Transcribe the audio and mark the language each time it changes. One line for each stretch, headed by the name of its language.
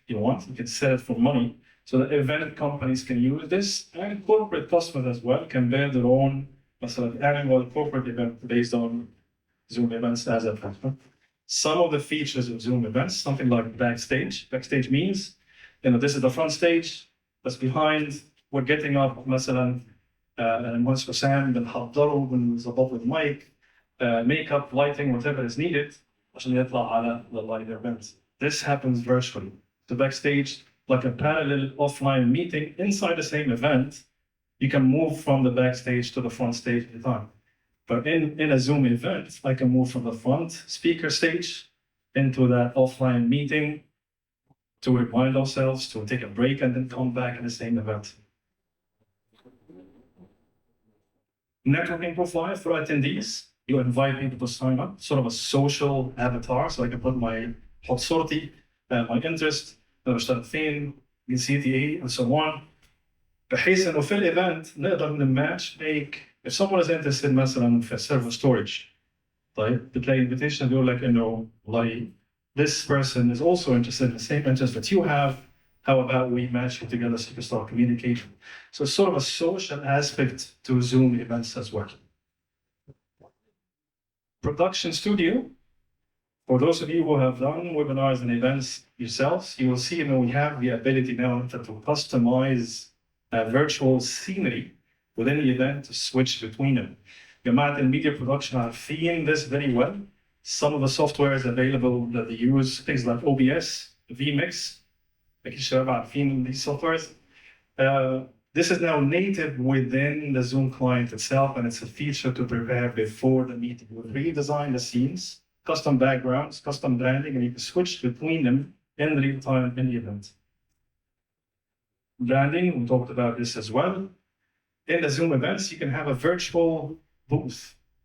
English: You can sell it for money. So that event companies can use this and corporate customers as well can build their own annual corporate event based on Zoom events as a platform. Some of the features of Zoom events, something like backstage. Backstage means, this is the front stage, that's behind, we're getting up,
Arabic: المهندس حسام بنحضره بنظبط المايك ميك اب لايتنج
English: whatever is needed
Arabic: عشان يطلع على
English: the live event. This happens virtually. The backstage, like a parallel offline meeting inside the same event, you can move from the backstage to the front stage at a time. But in a Zoom event, I can move from the front speaker stage into that offline meeting to remind ourselves to take a break and then come back in the same event. Networking profile for attendees. You invite people to sign up, sort of a social avatar, so I can put my hot sortie, my interest,
Arabic: بشتغل فين, جنسيتي ايه,
English: and so on.
Arabic: بحيث انه في الايفنت نقدر نماتش
English: make if someone is interested
Arabic: مثلا في server storage. طيب بتلاقي invitation بيقول لك انه والله
English: this person is also interested in the same interest that you have. How about we match you together so you can start communicating? So it's sort of a social aspect to Zoom events as well. Production studio. For those of you who have done webinars and events yourselves, you will see that we have the ability now to customize virtual scenery within the event to switch between them. جماعة media production are feeling this very well. Some of the software is available that they use, things like OBS, vMix.
Arabic: أكيد الشباب عارفين
English: these softwares. This is now native within the Zoom client itself, and it's a feature to prepare before the meeting. We redesign the scenes, custom backgrounds, custom branding, and you can switch between them in real time in the event. Branding, we talked about this as well. In the Zoom events, you can have a virtual booth.